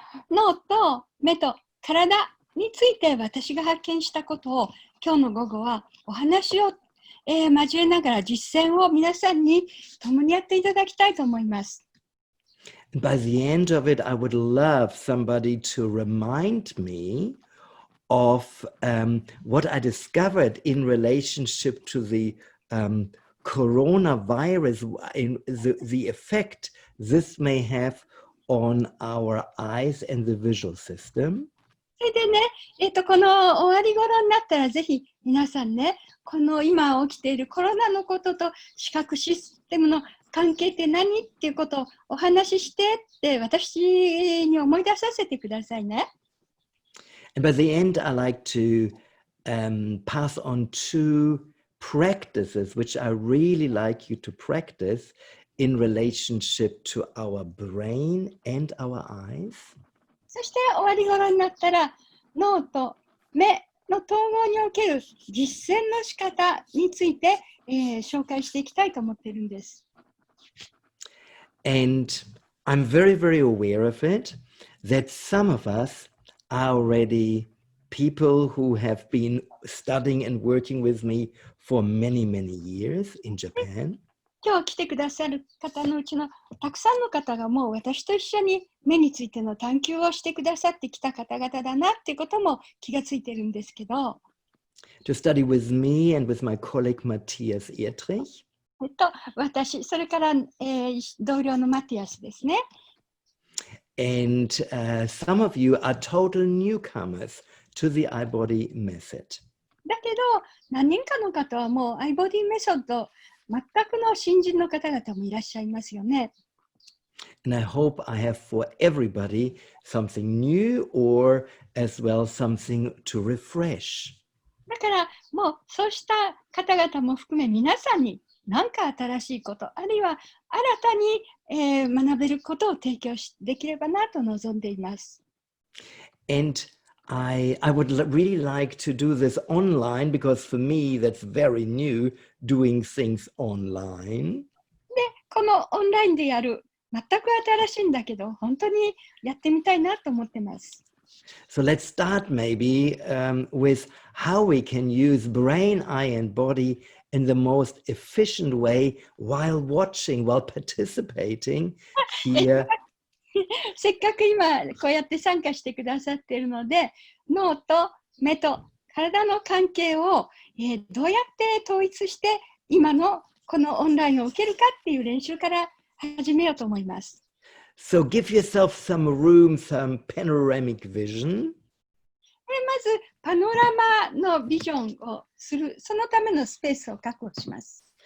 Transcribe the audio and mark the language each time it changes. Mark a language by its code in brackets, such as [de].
[ja] 脳と目と体について私が発見したことを今日の午後はお話を、交えながら実践を皆さんに共にやっていただきたいと思います。 [en] And by the end of it, I would love somebody to remind me of what I discovered in relationship to the coronavirus, in the effect this may have on our eyes and the visual system. [ja] それでね、この終わり頃になったらぜひ皆さんね、この今起きているコロナのことと視覚システムの関係って何っていうことをお話ししてって私に思い出させてくださいね。 [en] And by the end, I like to pass on two practices which I really like you to practice in relationship to our brain and our eyes. [ja] そして終わり頃になったら脳と目の統合における実践の仕方について、紹介していきたいと思っているんです。 [en] And I'm very, very aware of it, that some of us are already people who have been studying and working with me for many, many years in Japan. [ja] 今日来てくださる方のうちのたくさんの方がもう私と一緒に目についての探求をしてくださってきた方々だなっていうことも気がついてるんですけど。 [en] To study with me and with my colleague Matthias Ertrich. [ja] 私、それから、同僚のマティアスですね。 [en] And some of you are total newcomers to the iBody method. [ja] だけど、何人かの方はもうアイボディメソッド全くの新人の方々もいらっしゃいますよね。 [en] And I hope I have for everybody something new or as well something to refresh. [ja] だからもうそうした方々も含め皆さんに何か新しいこと、あるいは新たに、学べることを提供できればなと望んでいます。 [en] And I would really like to do this online because for me that's very new, doing things online. [ja] で、このオンラインでやる全く新しいんだけど本当にやってみたいなと思ってます。 [en] So let's start maybe with how we can use brain, eye, and body in the most efficient way while watching, while participating here. [ja] せっかく今こうやって参加してくださっているので、脳と目と体の関係を、どうやって統一して今のこのオンラインを受けるかっていう練習から始めようと思います。 [en] So give yourself some room, some panoramic vision. [ja] まずパノラマのビジョンをする、そのためのスペースを確保します。